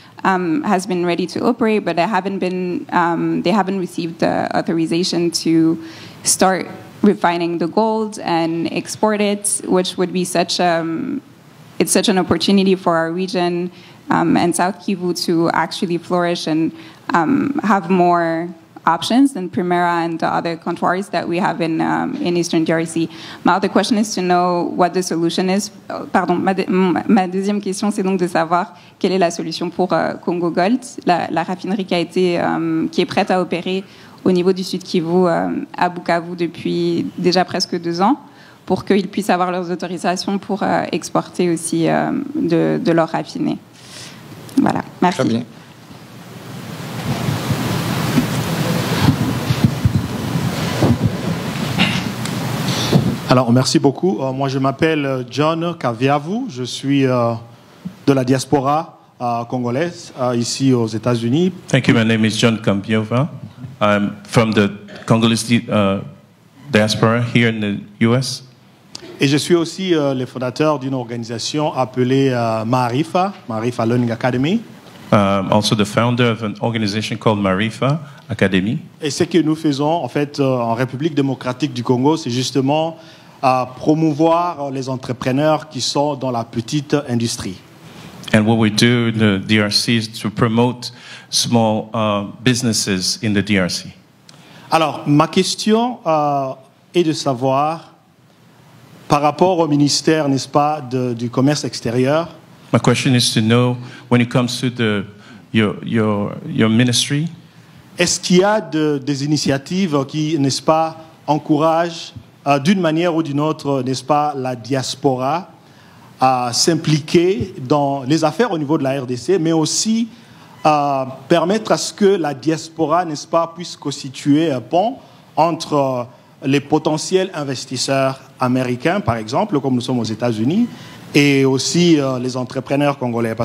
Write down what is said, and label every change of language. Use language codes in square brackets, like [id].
[en] has been ready to operate, but they haven't received the authorization to start refining the gold and export it, which would be it's such an opportunity for our region and South Kivu to actually flourish and have more options than Primera and the other comptoirs that we have in Eastern DRC. My other question is to know what the solution is. [fr] Pardon, ma deuxième question, c'est donc de savoir quelle est la solution pour Congo Gold, la raffinerie qui est prête à opérer au niveau du Sud Kivu à Bukavu depuis déjà presque 2 ans, pour qu'ils puissent avoir leurs autorisations pour exporter aussi de l'or raffiné. Voilà, merci. Très bien. Alors, merci beaucoup. Moi, je m'appelle John Kaviavu. Je suis de la diaspora congolaise, ici aux États-Unis. [en] Thank you. My name is John Kampiova. I'm from the Congolese diaspora here in the U.S. [fr] Et je suis aussi le fondateur d'une organisation appelée Marifa Learning Academy. [en] Also the founder of an organization called Marifa Academy. [fr] Et ce que nous faisons, en fait, en République démocratique du Congo, c'est justement promouvoir les entrepreneurs qui sont dans la petite industrie. [en] And what we do in the DRC is to promote small businesses in the DRC. [fr] Alors, ma question est de savoir, par rapport au ministère, n'est-ce pas, du commerce extérieur. [en] My question is to know, when it comes to your ministry, [fr] est-ce qu'il y a des initiatives qui, n'est-ce pas, encouragent d'une manière ou d'une autre, n'est-ce pas, la diaspora à s'impliquer dans les affaires au niveau de la RDC, mais aussi permettre à ce que la diaspora, n'est-ce pas, puisse constituer un pont entre les potentiels investisseurs américains, par exemple, comme nous sommes aux États-Unis, et aussi les entrepreneurs congolais.